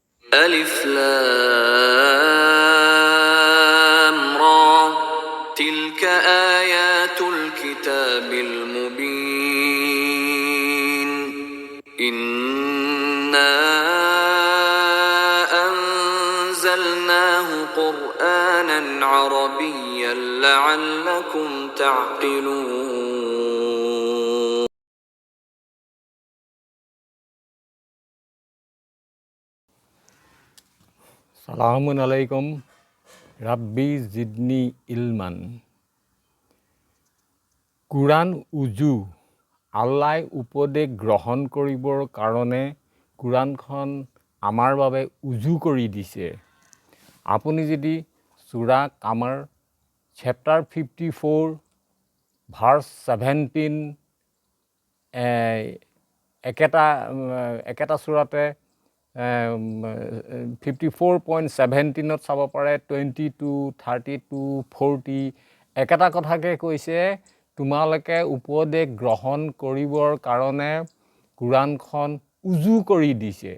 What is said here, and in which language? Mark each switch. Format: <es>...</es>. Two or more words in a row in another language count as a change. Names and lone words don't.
<ar>ألف لام را تلك آيات الكتاب المبين إنا أنزلناه قرآنا عربيا لعلكم تعقلون سلام عليكم ربي زدني علما.</ar> <as>কুৰাণ উজু আল্লাই উপদেশ গ্ৰহণ কৰিবৰ কাৰণে কুৰাণখন আমাৰ বাবে উজু কৰি দিছে। আপুনি যদি সূৰা কামাৰ চেপ্টাৰ 54 ভাৰ্চ 17 একেটা সূৰাতে 54.17 চাব পাৰে, 22, 32, 40 একেটা কথাকে কৈছে, তোমালোকে উপদেশ গ্ৰহণ কৰিবৰ কাৰণে কুৰাণখন উজু কৰি দিছে।</as>